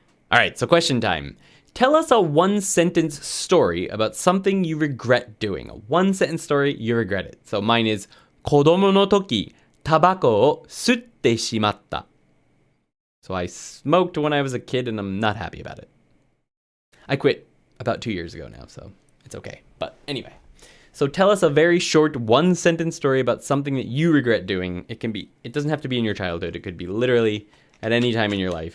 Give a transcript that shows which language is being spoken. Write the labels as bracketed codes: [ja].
[en] Alright, so question time. Tell us a one-sentence story about something you regret doing. A one-sentence story, you regret it. So mine is, [ja] 子供の時、タバコを吸ってしまった。 [en] So I smoked when I was a kid and I'm not happy about it. I quit about 2 years ago now, so it's okay. But anyway. So tell us a very short one-sentence story about something that you regret doing. It doesn't have to be in your childhood. It could be literally at any time in your life.